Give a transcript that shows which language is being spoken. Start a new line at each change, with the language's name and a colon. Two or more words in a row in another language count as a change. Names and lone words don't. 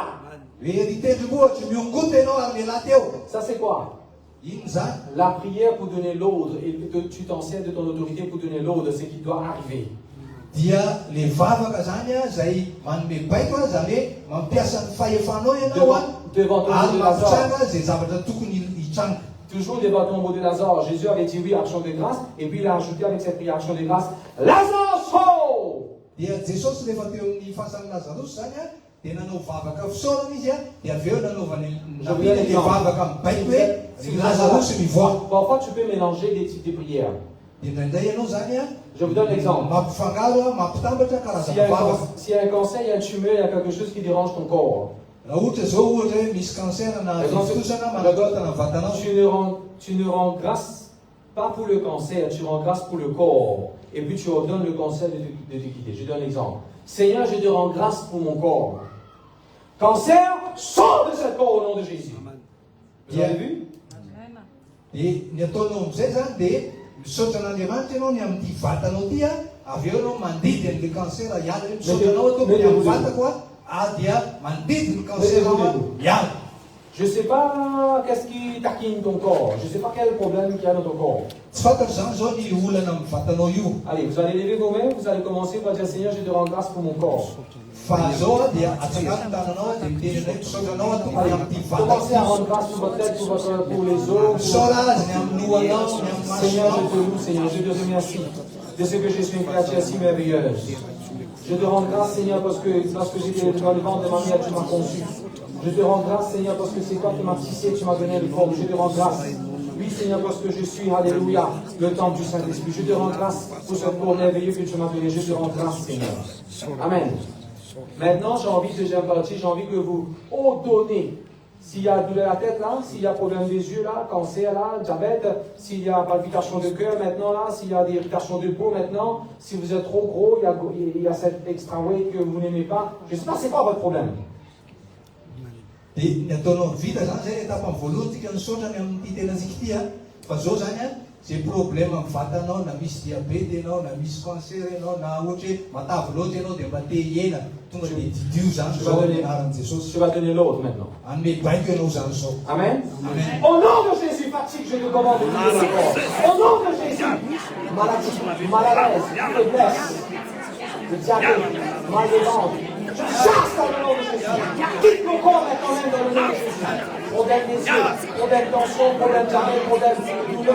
Malagasy: Hoe ry tendrombohitra miongota ianao ary miala teo.
French: Ça c'est quoi?
Malagasy: Ino zany?
French: La prière pour donner l'ordre et que tu t'enseigne de ton autorité pour donner l'ordre, c'est qui doit arriver.
Malagasy: Dia le vavaka zany zay manome baiko zany hoe mampiasa ny fahefanao ianao
French: Devant ton
Malagasy: ary
French: beau de Lazare.
Malagasy: mampitranga zay zavatra tokony hitranga.
French: Toujours devant ton beau de Lazare. Jésus avait dit oui, action de grâce. Et puis il a ajouté avec cette prière action de grâce, Lazare sort!
Malagasy: Dia Jesosy rehefa teo amin'ny fahasan'i Lazarus zany a, dia nanao vavaka fisaorana izy a, dia avy eo nanaovany nampiana le vavaka mibaiko hoe Lazarus mivoaka.
French: Parfois, tu peux mélanger des types de prières.
Malagasy: Dia indraindray ianao zany a,
French: Je vous donne l'exemple.
Malagasy: mampifangaro a, mampitambatra
French: S'il y a
Malagasy: karazana vavaka.
French: s'il y a un cancer, il y a un tumeur, il y a quelque chose qui dérange ton corps.
Malagasy: Raha ohatra zao ohatra hoe misy cancer na fitosana manakotana vatanao.
French: Tu ne rends grâce pas pour le cancer, tu rends grâce pour le corps. Et puis tu ordonnes le cancer de te quitter. Je donne l'exemple. Seigneur, je te rends grâce pour mon corps. Cancer, sors de ce corps au nom de Jésus. Vous avez vu?
Malagasy: Dia ny ataonao amin'izay zany dia misaotra an'Andriamanitra ianao ny amin'ity vatanao ity a, avy eo ianao mandidy an'ilay cancer hiala hoe misaotranao atao ny amin'ny vatako a, dia mandidy ny cancer hiala.
French: Je ne sais pas qu'est-ce qui taquine ton corps. Je ne sais pas quel problème qu'il y a dans ton corps.
Malagasy: Tsy fantako zany zao ny olana amin'ny vatanao io.
French: Allez, vous allez lever vos mains, vous allez commencer par dire Seigneur, je te rends grâce pour mon corps.
Malagasy: Fa zao a dia atsangano tananao dia miteny hoe misaotranao a tompo amin'ity
French: Commencez à
Malagasy: vatako.
French: rendre grâce pour votre tête, pour les os.
Malagasy: Misaora azy ny amin'ny lohanao, ny amin'ny
French: Seigneur, je
Malagasy: masonao.
French: te loue, Seigneur, je te remercie de ce que je suis une créature si merveilleuse. Je te rends grâce, Seigneur, parce que j'étais dans le ventre de ma mère, tu m'as conçu. Je te rends grâce, Seigneur, parce que c'est toi qui m'as tissé, tu m'as donné une forme. Je te rends grâce. Oui, Seigneur, parce que je suis, alléluia, le temple du Saint-Esprit. Je te rends grâce pour ce corps merveilleux que tu m'as donné. Je te rends grâce, Seigneur. Amen. Maintenant, j'ai envie, deuxième partie, j'ai envie que vous ordonnez. S'il y a douleur à la tête là, s'il y a problème des yeux là, cancer là, diabète, s'il y a palpitation de cœur maintenant là, s'il y a des irritations de peau maintenant, si vous êtes trop gros, il y a cet
English: extra weight
French: que vous n'aimez pas, je ne sais pas, c'est pas votre problème.
Malagasy: Dia ny ataonao vita zany zay etapa voalohany tsika nisaotra ny amin'ity tenantsika ity a, fa zao zany a, zay problème amin'ny vatanao, na misy diabety ianao, na misy cancer ianao, na ohatra hoe matavy loatra ianao dia mba te hiena, tonga dia didio zany zao ny anaran'i Jesosy.
French: Je vais donner l'autre maintenant.
Malagasy: Anome baiko ianao zany zao. Amen. Amen.
French: Au nom de Jésus, fatigue, je te commande de prier encore. Au nom de Jésus, maladie, malaise, faiblesse, le diabète, mal de ventre, je chasse dans le nom de Jésus. Quitte mon corps maintenant même dans le nom de Jésus. Problème des yeux, problème de tension, problème de diabète, problème de douleur.